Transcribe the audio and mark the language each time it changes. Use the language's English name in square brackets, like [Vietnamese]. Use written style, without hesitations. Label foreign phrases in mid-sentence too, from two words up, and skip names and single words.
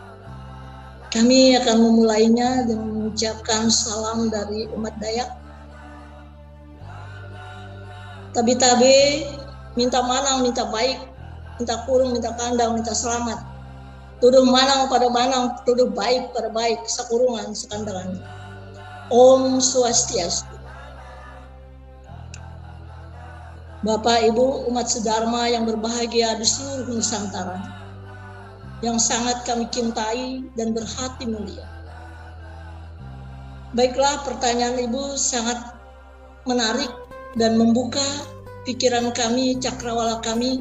[Indonesian] Kami akan memulainya dengan mengucapkan salam dari umat Dayak. [Land Dayak languages] Tabi-tabi, minta manang, minta baik, minta kurung, minta kandang, minta selamat. Tuduh manang pada manang, tuduh baik pada baik, sakurungan, sekandangan. [Indonesian] Om Swastiastu. Bapak Ibu umat sedharma yang berbahagia di seluruh Nusantara, yang sangat kami cintai dan berhati mulia. Baiklah, pertanyaan Ibu sangat menarik dan membuka pikiran kami, cakrawala kami.